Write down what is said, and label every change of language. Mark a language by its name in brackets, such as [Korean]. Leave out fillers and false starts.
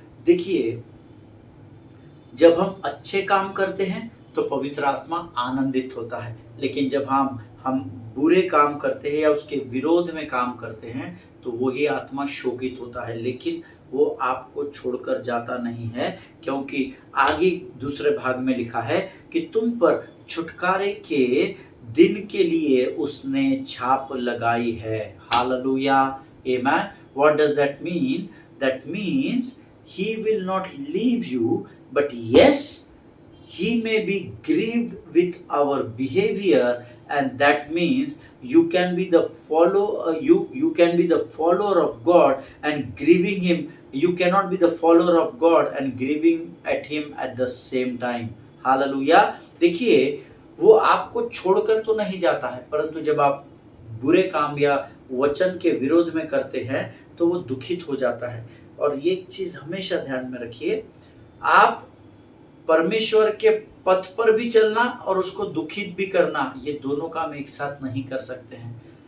[Hindi] देखिए, जब हम अच्छे काम करते हैं तो पवित्र आत्मा आनंदित होता है, लेकिन जब हम बुरे काम करते हैं या उसके विरोध में काम करते हैं तो वही आत्मा शोकित होता है, लेकिन वो आपको छोड़कर जाता नहीं है, क्योंकि आगे दूसरे भाग में लिखा है कि तुम पर छुटकारे के दिन के लिए उसने छाप लगाई है। [English] हालेलुया, आमेन। What does that mean? That means he will not leave you, but yes, he may be grieved with our behavior, and that means you can be the you can be the follower of God and grieving him. You cannot be the follower of God and grieving at him at the same time. [Hindi] Hallelujah. देखिए, वो आपको छोड़कर तो नहीं जाता है, परंतु जब आप बुरे काम या वचन के विरोध में करते हैं तो वो दुखित हो जाता है। और ये चीज हमेशा ध्यान में रखिए, आप परमेश्वर के पथ पर भी चलना और उसको दुखित भी करना, ये दोनों काम एक साथ नहीं कर सकते हैं।